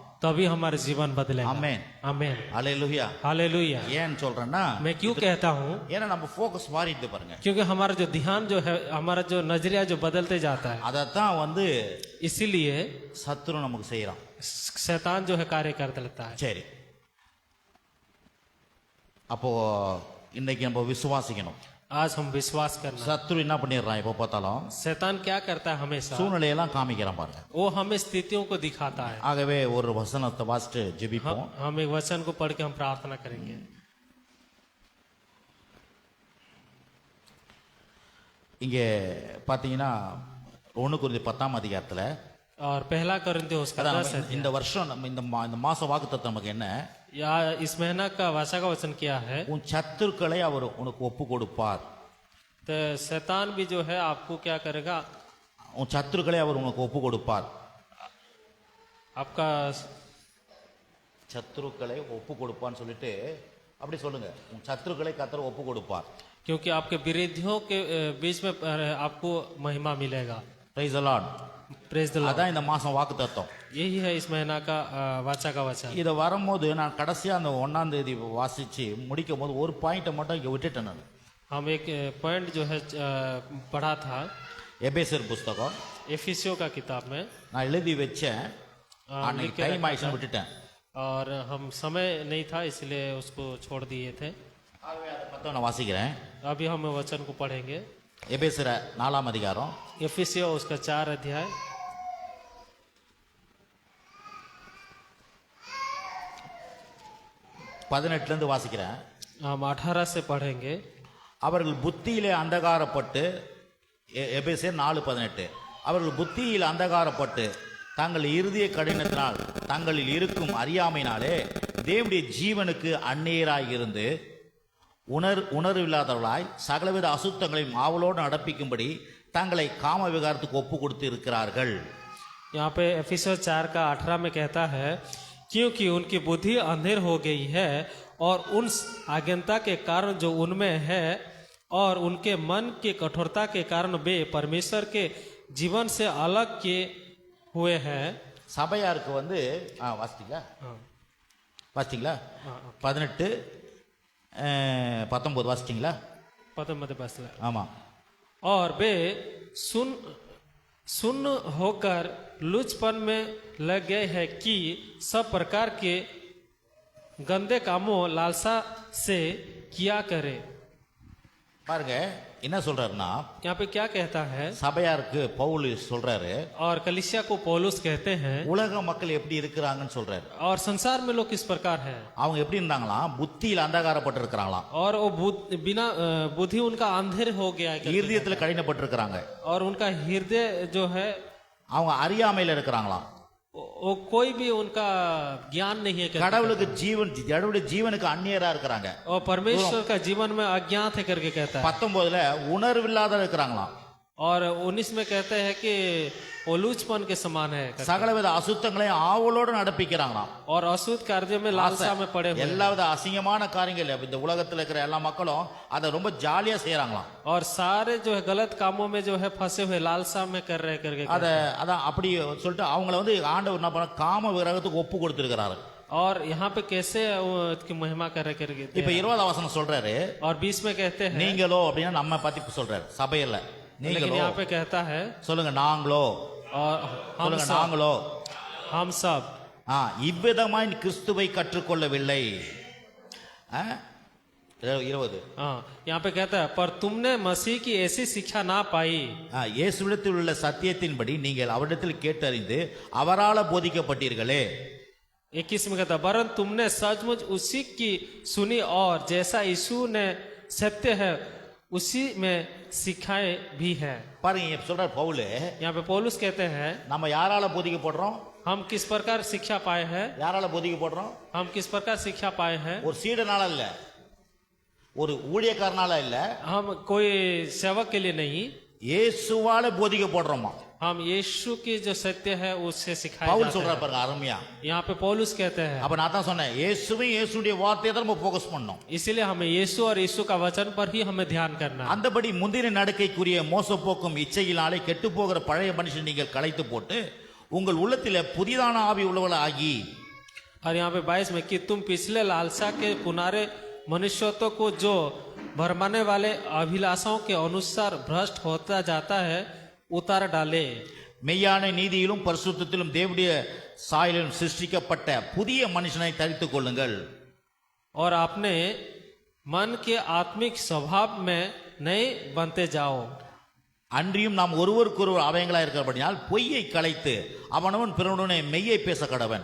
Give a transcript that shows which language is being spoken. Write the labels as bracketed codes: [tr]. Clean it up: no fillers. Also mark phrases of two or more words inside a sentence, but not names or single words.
[hi] तभी हमारा जीवन बदलेगा। [ta] ஆமென் [hi] आमेन, [ta] அல்லேலூயா. [hi] हालेलुया। [ta] ஏன் சொல்றேன்னா [hi] मैं क्यों कहता हूँ? [ta] ஏன்னா நம்ம ஃபோக்கஸ் மாறிடுது பாருங்க. [hi] क्योंकि हमारा जो ध्यान जो है, हमारा जो नजरिया जो बदलते जाता है, [ta] அதத்தான் [hi] इसीलिए [ta] சத்துரு நமக்கு செய்யறான், [hi] शैतान जो है कार्य करते लगता है। [ta] சரி, அப்போ இன்னைக்கு நம்ம விசுவாசிக்கணும். [hi] आज हम विश्वास करना। [ta] சத்துரு என்ன பண்ணிடுறான், எப்போ பார்த்தாலும் [hi] शैतान क्या करता है हमेशा? [ta] சூழ்நிலையெல்லாம் காமிக்கிறான் பாருங்க. [hi] वो हमें स्थितियों को दिखाता है। [ta] ஆகவே ஒரு வசனத்தை வாசிட்டு ஜெபிப்போம். [hi] हम एक वचन को पढ़ के हम प्रार्थना करेंगे। [ta] இங்கே பார்த்தீங்கன்னா 1 கொரிந்தியர் 10ஆம் அதிகாரத்துல [hi] और पहला कोरिन्थियों उसका 10 है। [ta] இந்த வருஷம் நம்ம இந்த மாச வாக்குத்தத்தம் நமக்கு என்ன, [hi] या इस महीना का वाचा का वचन क्या है? [ta] உன் சத்துருக்களை அவர் உனக்கு ஒப்பு கொடுப்பார். [hi] तो शैतान भी जो है आपको क्या करेगा? [ta] உன் சத்துருக்களை அவர் உனக்கு ஒப்பு கொடுப்பார். [hi] आपका [ta] சத்துருக்களை ஒப்பு கொடுப்பான்னு சொல்லிட்டு அப்படி சொல்லுங்க, உன் சத்துருக்களை கர்த்தர் ஒப்பு கொடுப்பார். [hi] क्योंकि आपके विरोधियों के बीच में आपको महिमा मिलेगा। [en] Praise the Lord. Praise the Lord. [ta] அதான் இந்த மாசம் வாக்குத்தத்தம். [hi] यही है इस महीना का वाचा का वचन। [ta] இதை வரும்போது நான் கடைசியா அந்த 1ஆம் தேதி வாசிச்சு முடிக்கும் போது ஒரு பாயிண்ட்டை மட்டும் இங்க விட்டுட்டேன் நான். [hi] हम एक पॉइंट जो है पढ़ा था [ta] எபேசியர் புஸ்தகம் [hi] एफिसियों का किताब में, [ta] நான் எழுதி வச்சேன், அன்னைக்கு டைம் ஆயிடுச்சுன்னு விட்டுட்டேன். [hi] और हम समय नहीं था इसलिए उसको छोड़ दिए थे। [ta] ஆகவே அதை மட்டும் நான் வாசிக்கிறேன். [hi] अभी हम वचन को पढ़ेंगे। [ta] எபேசியர் 4ஆம் அதிகாரம் [hi] एफिसियो उसका 4 अध्याय [ta] 18 இருந்து வாசிக்கிறேன். [hi] हम 18 से पढ़ेंगे। [ta] அவர்கள் புத்தியிலே அந்தகாரப்பட்டு, எபேசியர் 4:18, அவர்கள் புத்தியில் அந்தகாரப்பட்டு தங்கள் இருதய கடினத்தினால் தங்களில் இருக்கும் அறியாமையினாலே தேவனுடைய ஜீவனுக்கு அந்நியராய் இருந்து உணர்வில்லாதவர்களாய் சகலவித அசுத்தங்களையும் ஆவலோடு நடப்பிக்கும்படி தங்களை காம விகாரத்துக்கு ஒப்பு கொடுத்து இருக்கிறார்கள். [hi] यहाँ पे एफिसियो 4 का 18 में कहता है, क्योंकि उनकी बुद्धि अंधेर हो गई है और उन अज्ञानता के कारण जो उनमें है और उनके मन की कठोरता के कारण वे परमेश्वर के जीवन से अलग किए हुए हैं। [ta] சபையாருக்கு வாசிட்டீங்களா? வாசிட்டீங்களா? 18 19 வாசிட்டீங்களா? 19 ஆமா. [hi] और वे सुन होकर लुचपन में लग गए हैं कि सब प्रकार के गंदे कामों लालसा से किया करे। [ta] பாருங்க என்ன சொல்றாருன்னா, [hi] यहाँ पे क्या कहता है? [ta] சபையாருக்கு பவுல் சொல்றாரு, [hi] और कलीसिया को पौलुस कहते हैं, [ta] உலக மக்கள் எப்படி இருக்கிறாங்கன்னு சொல்றாரு. [hi] और संसार में लोग किस प्रकार है? [ta] அவங்க எப்படி இருந்தாங்களாம், புத்தியில் அந்தகாரப்பட்டு இருக்கிறாங்களாம், [hi] और वो बिना बुद्धि उनका अंधेर हो गया है, [ta] இருதயத்தில் கடினப்பட்டு இருக்கிறாங்க, [hi] और उनका हृदय जो है [ta] அவங்க அறியாமையில இருக்கிறாங்களாம். [hi] वो कोई भी उनका ज्ञान नहीं है, [ta] கடவுளுக்கு கடவுளுடைய ஜீவனுக்கு அந்நியரா இருக்கிறாங்க. [hi] और परमेश्वर का जीवन में अज्ञात है करके कहता है। [ta] 19 உணர்வில்லாத இருக்கிறாங்களாம், [hi] और 19 में कहते हैं कि वो लूचपन के समान है, [ta] சகலவித அசுத்தங்களையும் ஆவலோடு நடப்பிக்கிறாங்களாம். [hi] और अशुद्ध कार्य में लालसा में पड़े हुए, [ta] எல்லாவித அசிங்கமான காரியங்கள் இந்த உலகத்துல இருக்கிற எல்லா மக்களும் அதை ரொம்ப ஜாலியா செய்யறாங்களாம். [hi] और सारे जो है गलत कामों में जो है फंसे हुए लालसा में कर रहे करके [ta] அதான் அப்படி சொல்லிட்டு அவங்கள ஆண்டவர் என்ன பண்ண காம விரகத்துக்கு ஒப்பு கொடுத்திருக்கிறாரு. [hi] और यहाँ पे कैसे की महिमा कर रहे करके। [ta] இப்ப 20ஆம் வசனம் சொல்றாரு, [hi] और 20 में कहते हैं, [ta] நீங்களோ அப்படின்னா நம்ம பத்தி சொல்றாரு, சபையில [hi] लेकिन यहाँ पे कहता है, [ta] சொல்லுங்க நாங்களோ, [hi] और [ta] சொல்லுங்க நாங்களோ, [hi] हम सब [ta] இவ்விதமாய் கிறிஸ்துவை கற்றுக்கொள்ளவில்லை. [hi] 20. हाँ, यहाँ पे कहता है पर तुमने मसीह की ऐसी शिक्षा ना पाई। [ta] இயேசுவிடத்தில் உள்ள சத்தியத்தின்படி நீங்கள் அவரிடத்தில் கேட்டறிந்து அவரால போதிக்கப்பட்டீர்களே. [hi] 21 में कहता है वरन तुमने सचमुच उसी की सुनी और जैसा यीशु ने सत्य है उसी में सिखाए भी है। [ta] பாருங்க இப்ப சொல்றார் பவுல், [hi] यहाँ पे पौलुस कहते हैं [ta] நம்ம யாரால போதிக்கப்படுறோம்? [hi] हम किस प्रकार शिक्षा पाए हैं, [ta] யாரால போதிக்கப்படுறோம்? [hi] हम किस प्रकार शिक्षा पाए हैं। [ta] ஒரு சீடனால இல்ல, ஒரு ஊழியக்காரனால இல்ல, [hi] हम कोई सेवक के लिए नहीं, [ta] இயேசுவால போதிக்கப்படுறோமா. [hi] हम यीशु की जो सत्य है उससे सिखाए [ta] பவுல் [hi] जाते [ta] சொல்றார் [hi] हैं। [ta] பாருங்க அருமையா. [hi] यहाँ पे पौलुस कहते हैं [ta] அப்ப நான் தான் சொன்னேன், இயேசுவையும் இயேசுடைய வார்த்தையை தான் நம்ம ஃபோக்கஸ் பண்ணோம். [hi] इसीलिए हमें यीशु और यीशु का वचन पर ही हमें ध्यान करना है। [ta] அந்தபடி முந்தின நடக்கைக்குரிய மோசப்போக்கும் இச்சையினாலே கெட்டு போகிற பழைய மனுஷன் நீங்கள் களைத்து போட்டு உங்கள் உள்ளத்திலே புதிதான ஆவி உள்ளவளாகி. [hi] और यहाँ पे 22 में कि तुम पिछले लालसा के पुनारे मनुष्यत्व को जो भरमाने वाले अभिलाषाओं के अनुसार भ्रष्ट होता जाता है उतार डाले। [ta] மெய்யான நீதியிலும் பரிசுத்தத்திலும் தேவனுடைய சாயலிலும் சிருஷ்டிக்கப்பட்ட புதிய மனுஷனை தரித்துக் கொள்ளுங்கள். [hi] और अपने मन के आत्मिक स्वभाव में नए बनते जाओ। [ta] அன்றியும் நாம் ஒருவருக்கொருவர் அவயங்களா இருக்கிறபடியால் பொய்யை களைத்து அவனவன் பிறனுடனே மெய்யை பேச கடவன்.